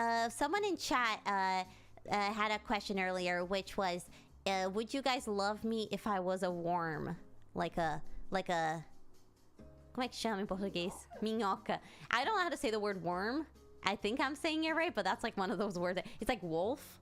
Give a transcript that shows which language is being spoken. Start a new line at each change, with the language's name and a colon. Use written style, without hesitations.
English: Someone in chat had a question earlier, which was, would you guys love me if I was a worm? Like a
Portuguese: como é que chama em português? Minhoca.
English: I don't know how to say the word worm. I think I'm saying it right, but that's like one of those words. It's like wolf.